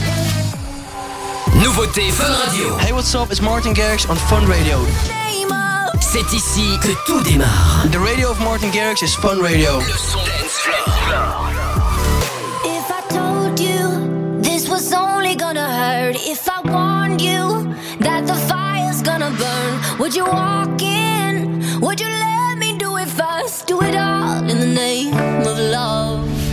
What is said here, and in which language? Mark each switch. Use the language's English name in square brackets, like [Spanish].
[English] Fun Radio. Hey, what's up? It's Martin Garrix on Fun Radio. [French] C'est ici que tout démarre. [English] The radio of Martin Garrix is Fun Radio. [French] Le son dance floor. [English] If I told you this was only gonna hurt, if I warned you that the fire's gonna burn, would you walk in? Would you let me do it first? Do it all in the name of love.